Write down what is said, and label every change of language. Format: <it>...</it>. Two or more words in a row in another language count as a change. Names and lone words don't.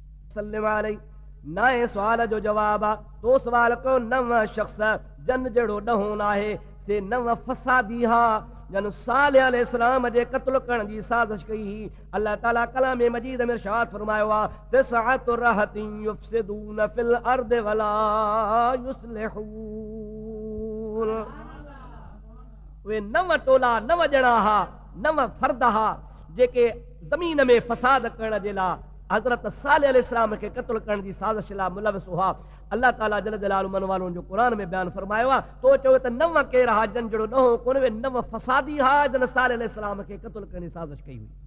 <ar>سلم عليه.</ar> <sd>नए सवाल जो जवाब आहे तो सवाल कयो नव शख्स जन जहिड़ो ॾहों न आहे से नव फसादी हा जन सालिह अलैहिस्सलाम जे क़त्ल करण जी साज़िश कई ही। अल्लाह ताला कलाम मजीद में इरशाद फरमायो आहे</sd> <ar>تسعة رهط يفسدون في الأرض ولا يصلحون.</ar> <sd>उहे नव टोला नव ॼणा हा नव फर्द हा जेके ज़मीन में फसाद करण जे लाइ हज़रत सालिह अलैहिस्सलाम खे क़त्ल करण जी साज़िश लाइ मुलविस हुआ। अल्लाह ताला</sd> <ar>جل جلاله</ar> <sd>मन वालों जो क़ुरान में बयान फरमायो आहे तो चयो त नव केर हा जन जहिड़ो ॾहों कोन वे नव फसादी हा जन सालिह अलैहिस्सलाम खे क़त्ल करण जी साज़िश कई हुई।</sd>